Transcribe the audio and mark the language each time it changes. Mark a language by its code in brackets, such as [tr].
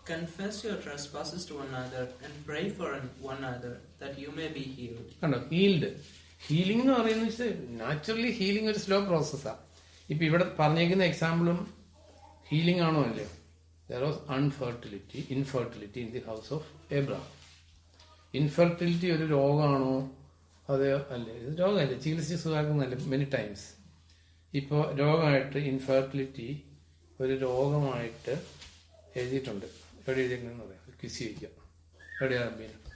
[en] Confess your trespasses to one another and pray for one another that you may be healed. [ml] കണ്ടോ, healed. Healing എന്ന് പറയുന്നത് naturally healing ഒരു slow പ്രോസസ്സാണ്. ഇപ്പൊ ഇവിടെ പറഞ്ഞേക്കുന്ന എക്സാമ്പിളും ഹീലിംഗ് ആണോ അല്ലേ? [en] There was infertility in the house of Abraham. [ml] Infertility ഒരു രോഗമാണോ? അതെ അല്ലേ? ഇത് രോഗമല്ലേ, ചികിത്സിച്ച് സുഖമാക്കുന്നല്ലേ [en] Many times. [ml] ഇപ്പോ രോഗമായിട്ട് ഇൻഫെർട്ടിലിറ്റി ഒരു രോഗമായിട്ട് എഴുതിയിട്ടുണ്ട്. എവിടെ എഴുതിയിരിക്കുന്ന പറയാം, ക്വിസ് ചോദിക്കാം. എവിടെയാ അമ്മീന?